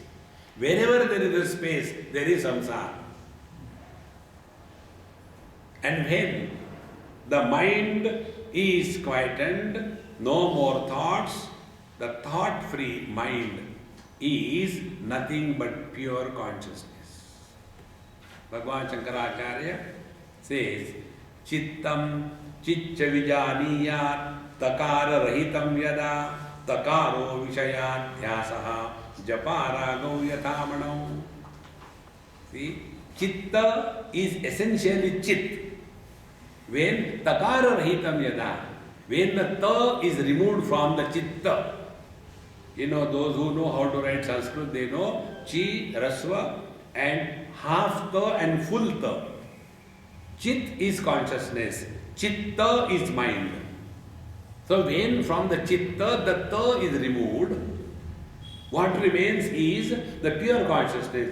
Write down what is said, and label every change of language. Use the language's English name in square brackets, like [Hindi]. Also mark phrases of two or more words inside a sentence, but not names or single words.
[English] Wherever there is a space, there is samsara. And when the mind is quietened, no more thoughts, the thought-free mind is nothing but pure consciousness. Bhagavan Shankaracharya says, [Sanskrit] Chittam chicca vijaniyat takara rahitam yada takaro vishayadhyasaha japaragau yathamanau. [English] See, chitta is essentially chit. [Sanskrit] When takara rahitam yada, [English] when the ta is removed from the chitta, those who know how to write Sanskrit, they know chi, rasva and half ta and full ta. Chit is consciousness, chitta is mind. So when from the chitta the ta is removed, what remains is the pure consciousness.